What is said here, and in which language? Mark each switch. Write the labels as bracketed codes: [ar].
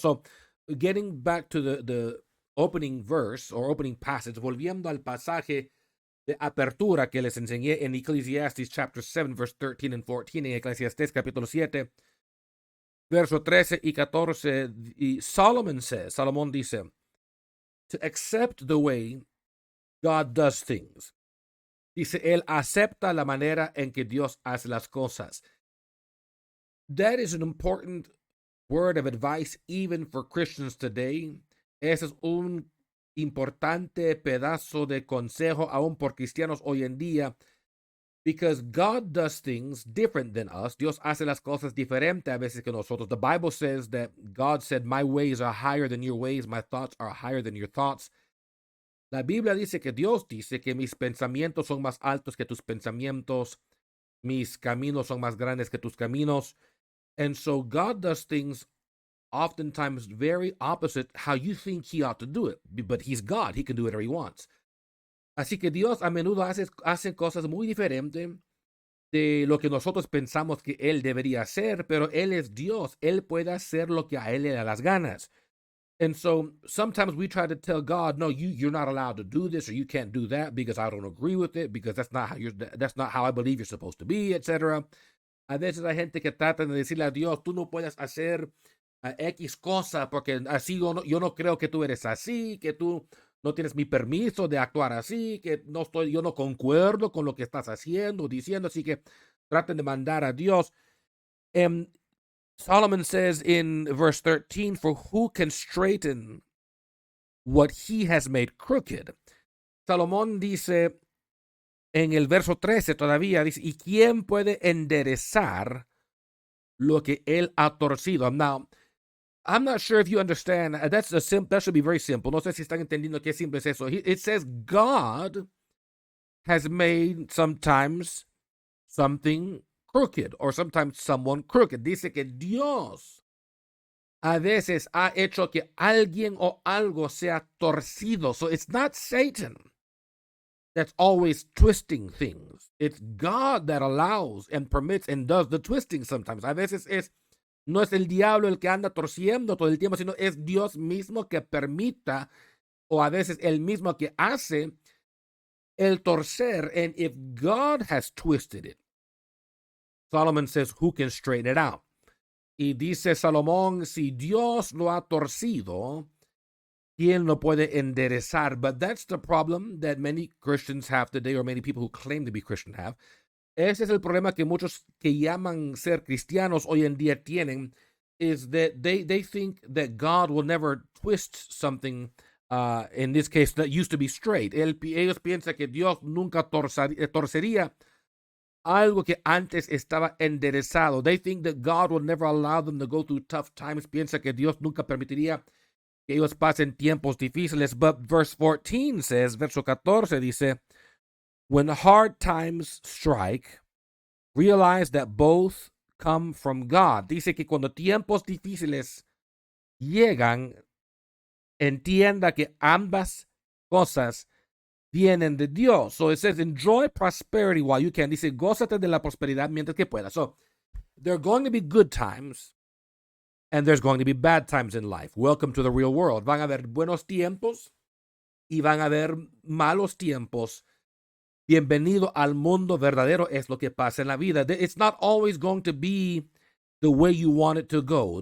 [en] So, getting back to the opening verse or opening passage, [es] volviendo al pasaje de apertura que les enseñé en [en] Ecclesiastes chapter 7, verse 13 and 14, [es] en Eclesiastés capítulo 7, verso 13 y 14, y Salomón dice, [en] to accept the way God does things. [es] Dice, él acepta la manera en que Dios hace las cosas. [en] That is an important word of advice even for Christians today. [es] Ese es un importante pedazo de consejo aún por cristianos hoy en día, [en] because God does things different than us. [es] Dios hace las cosas diferente a veces que nosotros. [en] The Bible says that God said, my ways are higher than your ways, my thoughts are higher than your thoughts. [es] La Biblia dice que Dios dice que mis pensamientos son más altos que tus pensamientos, mis caminos son más grandes que tus caminos. [en] And so God does things oftentimes very opposite how you think he ought to do it. But he's God, he can do whatever he wants. [es] Así que Dios a menudo hace cosas muy diferentes de lo que nosotros pensamos que él debería hacer, pero él es Dios, él puede hacer lo que a él le da las ganas. [en] And so sometimes we try to tell God, no, you're not allowed to do this or you can't do that because I don't agree with it, because that's not how I believe you're supposed to be, etc. [es] A veces hay gente que trata de decirle a Dios, tú no puedes hacer X cosa porque así yo no creo que tú eres así, que tú no tienes mi permiso de actuar así, que yo no concuerdo con lo que estás haciendo, diciendo, así que traten de mandar a Dios. [en] Solomon says in verse 13, for who can straighten what he has made crooked? [es] Salomón dice en el verso 13 todavía, dice, ¿y quién puede enderezar lo que él ha torcido? [en] Now, I'm not sure if you understand. That should be very simple. [es] No sé si están entendiendo qué simple es eso. [en] It says God has made sometimes something crooked or sometimes someone crooked. [es] Dice que Dios a veces ha hecho que alguien o algo sea torcido. [en] So it's not Satan that's always twisting things. It's God that allows and permits and does the twisting sometimes. [es] A veces no es el diablo el que anda torciendo todo el tiempo, sino es Dios mismo que permita, o a veces el mismo que hace el torcer. [en] And if God has twisted it, Solomon says, who can straighten it out? [es] Y dice Salomón, si Dios lo ha torcido, ¿quién lo puede enderezar? [en] But that's the problem that many Christians have today, or many people who claim to be Christian have. [es] Ese es el problema que muchos que llaman ser cristianos hoy en día tienen, [en] is that they think that God will never twist something, in this case, that used to be straight. [es] Ellos piensan que Dios nunca torcería algo que antes estaba enderezado. [en] They think that God will never allow them to go through tough times. [es] Piensa que Dios nunca permitiría que ellos pasen tiempos difíciles. [en] But verse 14 says, [es] verso 14 dice, [en] when hard times strike, realize that both come from God. [es] Dice que cuando tiempos difíciles llegan, entienda que ambas cosas vienen de Dios. [en] So it says, enjoy prosperity while you can. [es] Dice, gózate de la prosperidad mientras que puedas. [en] So there are going to be good times and there's going to be bad times in life. Welcome to the real world. [es] Van a haber buenos tiempos y van a haber malos tiempos. Bienvenido al mundo verdadero, es lo que pasa en la vida. [en] It's not always going to be the way you want it to go.